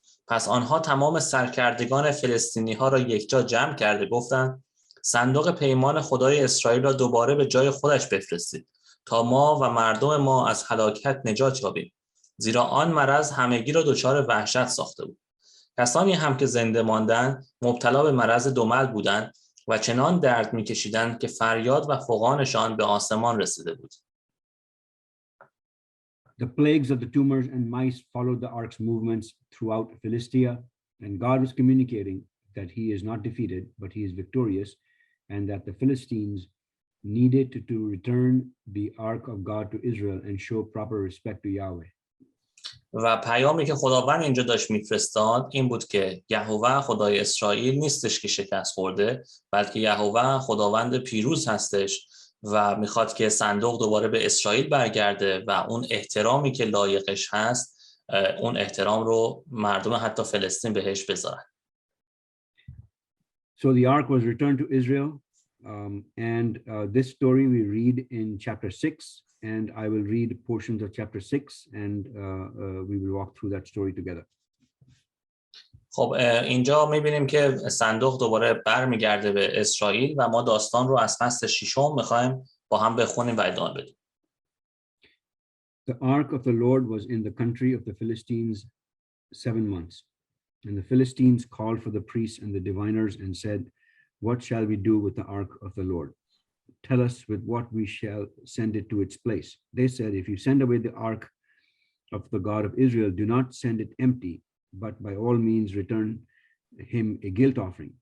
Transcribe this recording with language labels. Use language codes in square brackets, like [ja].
[fa] پس آنها تمام سرکردگان فلسطینی ها را یکجا جمع کرده گفتند صندوق پیمان خدای اسرائیل را دوباره به جای خودش بفرستید تا ما و مردم ما از هلاکت نجات یابیم، زیرا آن مرض همگی را دچار وحشت ساخته بود. کسانی هم که زنده ماندند مبتلا به مرض دمل بودند و چنان درد می‌کشیدند که فریاد و فغانشان به آسمان رسیده بود. [en] The plagues of the tumors and mice followed the ark's movements throughout Philistia, and God was communicating that he is not defeated, but he is victorious, and that the Philistines needed to return the ark of God to Israel and show proper respect to Yahweh. [fa] و پیامی که خداوند اینجا داشت میفرستاد این بود که یهوه خدای اسرائیل نیستش که شکست خورده، بلکه یهوه خداوند پیروز هستش و میخواد که صندوق دوباره به اسرائیل برگرده و اون احترامی که لایقش هست اون احترام رو مردم حتی فلسطین بهش بذارن. [en] So the ark was returned to Israel, and this story we read in chapter 6, and I will read portions of chapter 6, and we will walk through that story together. [fa] خب اینجا می‌بینیم که صندوق دوباره برمیگرده به اسرائیل و ما داستان رو از فصل 6 می‌خوایم با هم بخونیم و ادامه بدیم. [en] The ark of the Lord was in the country of the Philistines 7 months. And the Philistines called for the priests and the diviners and said, "What shall we do with the ark of the Lord? Tell us with what we shall send it to its place." They said, "If you send away the ark of the God of Israel, do not send it empty, but by all means return him a guilt offering.